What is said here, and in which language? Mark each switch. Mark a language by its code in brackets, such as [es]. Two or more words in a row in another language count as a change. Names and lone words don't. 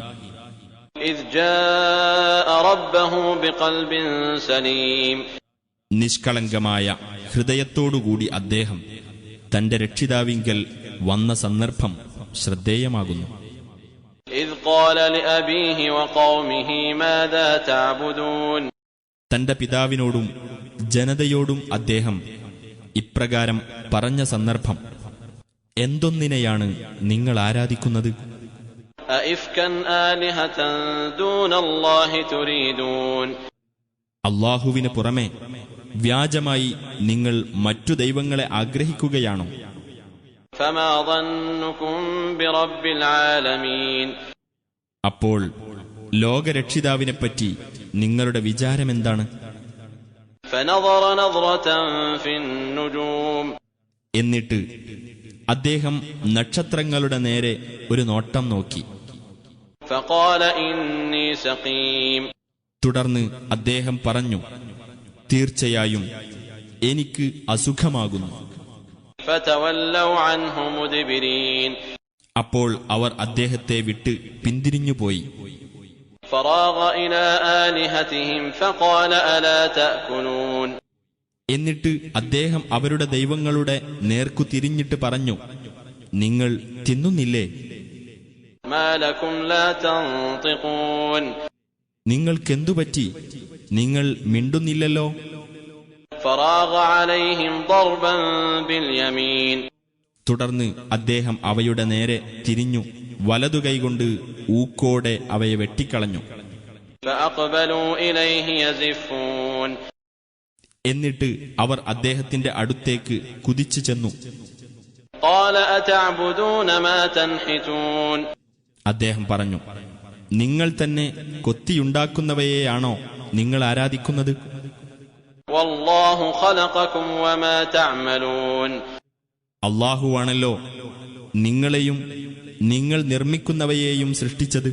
[ar] إِذْ جَاءَ رَبَّهُ بِقَلْبٍ سَلِيمٍ [ml] നിഷ്കളങ്കമായ ഹൃദയത്തോടുകൂടി അദ്ദേഹം തന്റെ രക്ഷിതാവിങ്കൽ വന്ന സന്ദർഭം ശ്രദ്ധേയമാകുന്നു. [ar] إِذْ قَالَ لِأَبِيهِ وَقَوْمِهِ مَاذَا تَعْبُدُونَ [ml] തന്റെ പിതാവിനോടും ജനതയോടും അദ്ദേഹം ഇപ്രകാരം പറഞ്ഞ സന്ദർഭം, എന്തൊന്നിനെയാണ് നിങ്ങൾ ആരാധിക്കുന്നത്? [ar] أَإِفْكًا آلِهَةً دُونَ اللَّهِ تُرِيدُونَ [ml] അല്ലാഹുവിന് പുറമെ വ്യാജമായി നിങ്ങൾ മറ്റു ദൈവങ്ങളെ ആഗ്രഹിക്കുകയാണോ? [ar] فَمَا ظَنُّكُمْ بِرَبِّ الْعَالَمِينَ [ml] അപ്പോൾ ലോകരക്ഷിതാവിനെപ്പറ്റി നിങ്ങളുടെ വിചാരമെന്താണ്? [ar] فَنَظَرَ نَظْرَةً فِي النُّجُومِ [ml] എന്നിട്ട് അദ്ദേഹം നക്ഷത്രങ്ങളുടെ നേരെ ഒരു നോട്ടം നോക്കി. [ar] فَقَالَ إِنِّي سَقِيمٌ [ml] തുടർന്ന് അദ്ദേഹം പറഞ്ഞു, തീർച്ചയായും എനിക്ക് അസുഖമാകുന്നു. [ar] فَتَوَلَّوْا عَنْهُ مُدْبِرِينَ [ml] അപ്പോൾ അവർ അദ്ദേഹത്തെ വിട്ട് പിന്തിരിഞ്ഞുപോയി. [ar] فَرَاغَ إِلَى آلِهَتِهِمْ فَقَالَ أَلَا تَأْكُلُونَ [ml] എന്നിട്ട് അദ്ദേഹം അവരുടെ ദൈവങ്ങളുടെ നേർക്കു തിരിഞ്ഞിട്ട് പറഞ്ഞു, നിങ്ങൾ തിന്നുന്നില്ലേ? [ar] مَا لَكُمْ لَا تَنطِقُونَ [ml] നിങ്ങൾക്കെന്തുപറ്റി? നിങ്ങൾ മിണ്ടുന്നില്ലല്ലോ. [ar] فَرَاغَ عَلَيْهِمْ ضَرْبًا بِالْيَمِينِ [ml] തുടർന്ന് അദ്ദേഹം അവയുടെ നേരെ തിരിഞ്ഞു വലതുകൈകൊണ്ട് ഊക്കോടെ അവയെ വെട്ടിക്കളഞ്ഞു. [ar] فَأَقْبَلُوا إِلَيْهِ يَزِفُّونَ [ml] എന്നിട്ട് അവർ അദ്ദേഹത്തിന്റെ അടുത്തേക്ക് കുതിച്ചു ചെന്നു. [ar] قَالَ أَتَعْبُدُونَ مَا تَنْحِتُونَ [ml] അദ്ദേഹം പറഞ്ഞു, നിങ്ങൾ തന്നെ കൊത്തിയുണ്ടാക്കുന്നവയെയാണോ നിങ്ങൾ ആരാധിക്കുന്നത്? [ar] والله خلقكم وما تعملون. [ml] അല്ലാഹുവാണല്ലോ നിങ്ങളെയും നിങ്ങൾ നിർമ്മിക്കുന്നവയെയും സൃഷ്ടിച്ചത്.